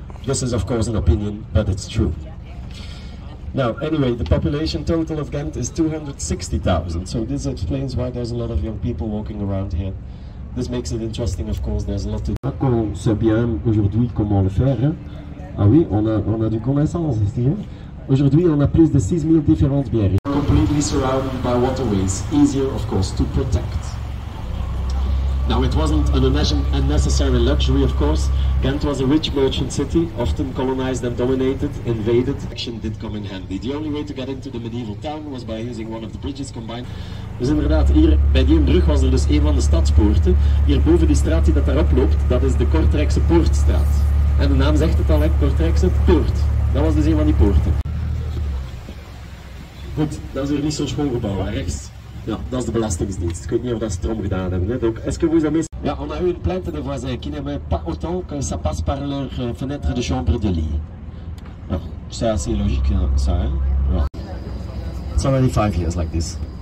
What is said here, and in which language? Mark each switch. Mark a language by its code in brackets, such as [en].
[en] This is of course an opinion, but it's true. Now, anyway, the population total of Ghent is 260,000, so this explains why there's a lot of young people walking around here. This makes it interesting, of course, there's a lot to do. [fr] On sait bien aujourd'hui comment le faire. Hein? Ah oui, on a du connaissance ici. Hein? Aujourd'hui, on a plus de 6000 différentes bières. [en] Completely surrounded by waterways, easier, of course, to protect. Now, it wasn't an unnecessary luxury, of course. Ghent was a rich merchant city, often colonized and dominated, invaded. Action did come in handy. The only way to get into the medieval town was by using one of the bridges combined. [nl] Dus inderdaad, hier bij die brug was er dus een van de stadspoorten. Hier boven die straat die dat daarop loopt, dat is de Kortrijkse Poortstraat. En de naam zegt het al, Kortrijkse Poort. Dat was dus een van die poorten. Goed, dat is hier niet zo'n schoon gebouw, rechts. Ja, dat is de Belastingsdienst. Ik weet niet of dat ze het erom gedaan hebben. Hè. [fr] Donc, est-ce que vous avez... Ja, on a eu une plainte de voisins qui n'aimaient pas autant que ça passe par leur fenêtre de chambre de lit. Alors, c'est assez logique, hein, ça, hein? [en] Well, it's already 5 years like this.